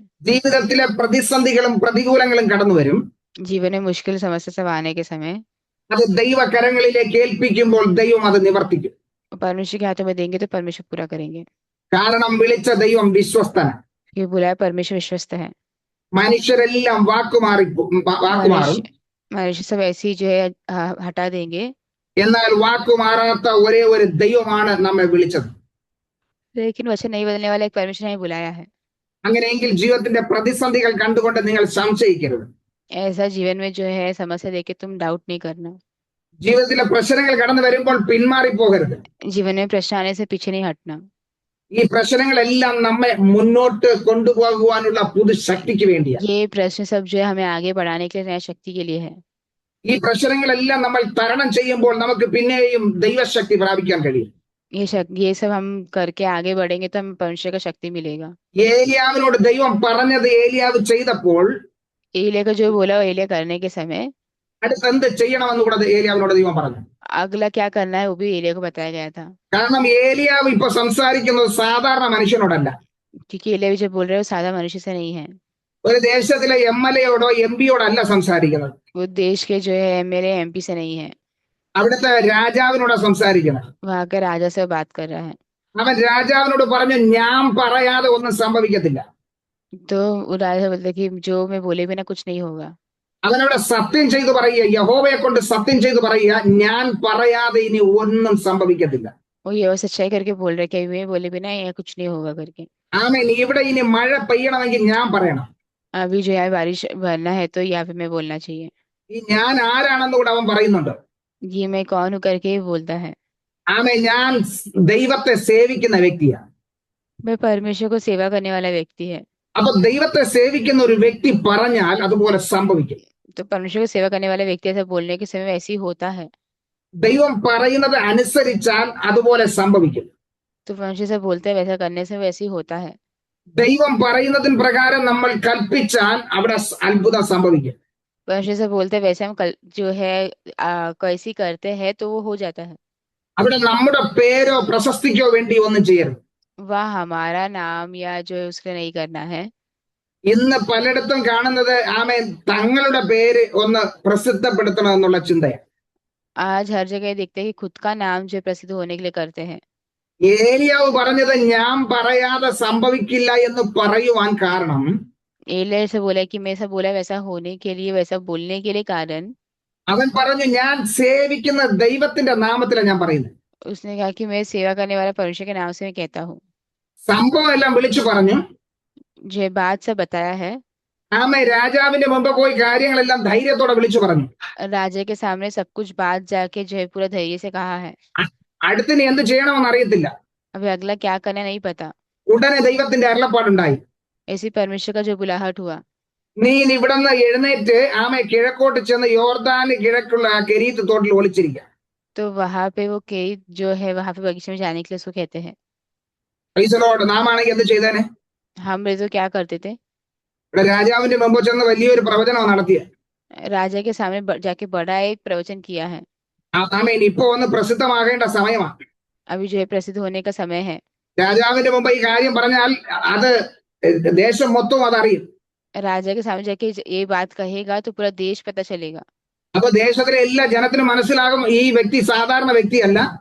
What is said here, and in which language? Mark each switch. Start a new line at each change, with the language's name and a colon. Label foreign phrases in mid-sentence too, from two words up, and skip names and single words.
Malayalam: ജീവിതത്തിലെ പ്രതിസന്ധികളും പ്രതികൂലങ്ങളും കടന്നു വരും.
Hindi: जीवन में मुश्किल समस्या सब आने के समय
Malayalam: അത് ദൈവകരങ്ങളിലേക്ക് ഏൽപ്പിക്കുമ്പോൾ ദൈവം അത് നിവർത്തിക്കും.
Hindi: परमेश्वर के हाथों में देंगे तो परमेश्वर पूरा करेंगे।
Malayalam: കാരണം വിളിച്ച ദൈവം വിശ്വസ്തനാണ്.
Hindi: ये बुलाया परमेश्वर विश्वस्त है।
Malayalam: മനുഷ്യരെല്ലാം വാക്കുമാറും,
Hindi: मनुष्य सब ऐसे ही जो है हटा देंगे,
Malayalam: എന്നാൽ വാക്കുമാറാത്ത ഒരേ ഒരു ദൈവമാണ് നമ്മെ വിളിച്ചത്.
Hindi: लेकिन वचन नहीं बदलने वाला एक परमेश्वर ने बुलाया है।
Malayalam: അങ്ങനെയെങ്കിൽ ജീവിതത്തിന്റെ പ്രതിസന്ധികൾ കണ്ടുകൊണ്ട് നിങ്ങൾ സംശയിക്കരുത്.
Hindi: ऐसा जीवन में जो है समस्या देके तुम डाउट नहीं करना।
Malayalam: ജീവിതത്തിലെ പ്രശ്നങ്ങൾ കടന്നു വരുമ്പോൾ പിന്മാറിപ്പോകരുത്.
Hindi: जीवन में प्रश्न आने से पीछे नहीं हटना।
Malayalam: ഈ പ്രശ്നങ്ങളെല്ലാം നമ്മെ മുന്നോട്ട് കൊണ്ടുപോകുവാനുള്ള പുതു ശക്തിക്ക് വേണ്ടിയാണ്.
Hindi: ये प्रश्न सब जो है हमें आगे बढ़ाने के लिए नया शक्ति के लिए है।
Malayalam: ഈ പ്രശ്നങ്ങളെല്ലാം നമ്മൾ തരണം ചെയ്യുമ്പോൾ നമുക്ക് പിന്നെയും ദൈവശക്തി പ്രാപിക്കാൻ കഴിയും.
Hindi: ये सब हम करके आगे बढ़ेंगे तो हमें परमेश्वर का शक्ति मिलेगा।
Malayalam: ഏലിയാവിനോട് ദൈവം പറഞ്ഞത് ഏലിയാവ് ചെയ്തപ്പോൾ
Hindi: एलिया को जो बोला वो एलिया करने के समय
Malayalam: അടുത്ത് എന്ത് ചെയ്യണമെന്ന് കൂടെ ഏലിയാവിനോട് ദൈവം പറഞ്ഞു.
Hindi: अगला क्या करना है वो भी एलिया को बताया गया था।
Malayalam: കാരണം ഏലിയാവ് ഇപ്പൊ സംസാരിക്കുന്നത് സാധാരണ മനുഷ്യനോടല്ല.
Hindi: क्योंकि एलिया भी जो बोल रहे हैं वो सादा मनुष्य से नहीं है।
Malayalam: ഒരു ദേശത്തിലെ MLAയോടോ MP യോടല്ല സംസാരിക്കുന്നത്.
Hindi: वो देश के जो है MLA MP से नहीं है,
Malayalam: അവിടുത്തെ രാജാവിനോടാ സംസാരിക്കുന്നത്.
Hindi: वहां के राजा से बात कर रहा है।
Malayalam: അവൻ രാജാവിനോട് പറഞ്ഞു, ഞാൻ പറയാതെ ഒന്നും സംഭവിക്കത്തില്ല.
Hindi: तो वो राजा बोलते कि जो मैं बोले बिना कुछ नहीं होगा।
Malayalam: അവനവിടെ സത്യം ചെയ്തു പറയുക, യഹോവയെ കൊണ്ട് സത്യം ചെയ്തു പറയുക, ഞാൻ പറയാതെ ഇനി ഒന്നും സംഭവിക്കത്തില്ല.
Hindi: वो ये बस सच्चाई करके बोल रहे, कहीं भी बोले बिना यहाँ कुछ नहीं होगा करके।
Malayalam: ആമേൻ. ഇവിടെ ഇനി മഴ പെയ്യണമെങ്കിൽ ഞാൻ പറയണം.
Hindi: अभी जो है बारिश भरना है तो यहाँ पे मैं बोलना चाहिए।
Malayalam: ഈ ഞാൻ ആരാണെന്ന് കൂടെ അവൻ പറയുന്നുണ്ട്.
Hindi: ये मैं कौन हूँ करके ही बोलता है।
Malayalam: ആമേൻ. ഞാൻ ദൈവത്തെ സേവിക്കുന്ന വ്യക്തിയാണ്.
Hindi: मैं परमेश्वर को सेवा करने वाला व्यक्ति है।
Malayalam: അപ്പൊ ദൈവത്തെ സേവിക്കുന്ന ഒരു വ്യക്തി പറഞ്ഞാൽ അതുപോലെ സംഭവിക്കും.
Hindi: तो परमेश्वर को सेवा करने वाला व्यक्ति ऐसा बोलने के समय वैसे ही होता है।
Malayalam: ദൈവം പറയുന്നത് അനുസരിച്ചാൽ അതുപോലെ സംഭവിക്കും.
Hindi: तो परमेश्वर से बोलते हैं वैसा करने से वैसे ही होता है।
Malayalam: ദൈവം പറയുന്നതിന് പ്രകാരം നമ്മൾ കൽപ്പിച്ചാൽ അവിടെ അത്ഭുതം സംഭവിക്കും.
Hindi: परमेश्वर से बोलते हैं वैसे हम जो है कैसी करते हैं तो वो हो जाता है।
Malayalam: അവിടെ നമ്മുടെ പേരോ പ്രശസ്തിക്കോ വേണ്ടി ഒന്നും ചെയ്യരുത്.
Hindi: वह हमारा नाम या जो है उसके नहीं करना है।
Malayalam: ഇന്ന് പലയിടത്തും കാണുന്നത് ആമേൻ തങ്ങളുടെ പേര് ഒന്ന് പ്രസിദ്ധപ്പെടുത്തണം എന്നുള്ള ചിന്തയാണ്.
Hindi: आज हर जगह देखते हैं कि खुद का नाम जो है प्रसिद्ध होने के लिए करते हैं।
Malayalam: ഏലിയാവ് പറഞ്ഞത് ഞാൻ പറയാതെ സംഭവിക്കില്ല എന്ന് പറയുവാൻ കാരണം
Hindi: एलिया से बोला कि मैं ऐसा बोला वैसा होने के लिए, वैसा बोलने के लिए कारण
Malayalam: അവൻ പറഞ്ഞു ഞാൻ സേവിക്കുന്ന ദൈവത്തിന്റെ നാമത്തിലാണ് ഞാൻ പറയുന്നത്.
Hindi: उसने कहा कि मैं सेवा करने वाला परमेश्वर के नाम से मैं कहता हूँ।
Malayalam: സംഭവം എല്ലാം വിളിച്ചു പറഞ്ഞു.
Hindi: जो है बात सब बताया है।
Malayalam: ആമേ രാജാവിന്റെ മുമ്പ് പോയി കാര്യങ്ങളെല്ലാം ധൈര്യത്തോടെ വിളിച്ചു പറഞ്ഞു.
Hindi: राजा के सामने सब कुछ बात जाके जो है पूरा धैर्य से कहा है।
Malayalam: അടുത്തിന് എന്ത് ചെയ്യണമെന്ന് അറിയത്തില്ല.
Hindi: अभी अगला क्या करना नहीं पता।
Malayalam: ഉടനെ ദൈവത്തിന്റെ അരുളപ്പാടുണ്ടായി.
Hindi: ऐसी परमेश्वर का जो बुलाहट हुआ,
Malayalam: നീ ഇവിടെ നിന്ന് എഴുന്നേറ്റ് ആമേ കിഴക്കോട്ട് ചെന്ന് യോർദാന് കിഴക്കുള്ള കെരീത്ത് തോട്ടിൽ ഒളിച്ചിരിക്കുക.
Hindi: तो वहां पे वो केरीत जो है वहां पे बगीचे में जाने के लिए उसको कहते हैं।
Malayalam: ഈശ്വരോട് നാം ആണെങ്കിൽ എന്ത് ചെയ്തേനെ?
Hindi: हम तो क्या करते थे,
Malayalam: ഇവിടെ രാജാവിന്റെ മുമ്പ് ചെന്ന് വലിയൊരു പ്രവചനം നടത്തിയ
Hindi: राजा के सामने जाके बड़ा एक प्रवचन किया है।
Malayalam: ആമേൻ. ഇപ്പൊ ഒന്ന് പ്രസിദ്ധമാകേണ്ട സമയമാണ്.
Hindi: अभी जो है प्रसिद्ध होने का समय है।
Malayalam: രാജാവിന്റെ മുമ്പ് ഈ കാര്യം പറഞ്ഞാൽ അത് ദേശം മൊത്തം അതറിയും.
Hindi: राजा के सामने जाके ये बात कहेगा तो पूरा देश पता चलेगा।
Malayalam: അപ്പൊ ദേശത്തിലെ എല്ലാ ജനത്തിനും മനസ്സിലാകും ഈ വ്യക്തി സാധാരണ വ്യക്തിയല്ല.